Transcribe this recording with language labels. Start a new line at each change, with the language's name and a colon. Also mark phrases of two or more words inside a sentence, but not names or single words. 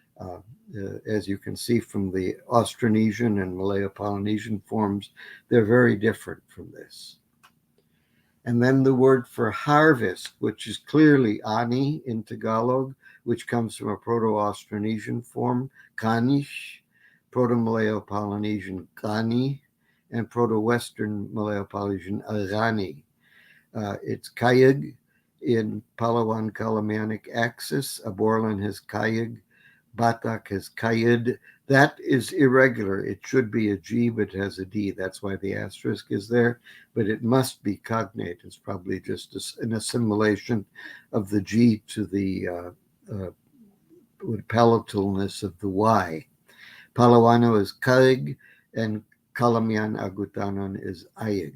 English: As you can see from the Austronesian and Malayo-Polynesian forms, they're very different from this. And then the word for harvest, which is clearly ani in Tagalog, which comes from a Proto-Austronesian form, kanish, Proto-Malayo-Polynesian gani, and Proto-Western Malayo-Polynesian agani. It's kayag in Palawan Calamianic axis. Aborlan has kayag. Batak has kayid. That is irregular. It should be a G, but it has a D. That's why the asterisk is there. But it must be cognate. It's probably just an assimilation of the G to the palatalness of the Y. Palawano is kaig, and Calamian Agutanon is ayig.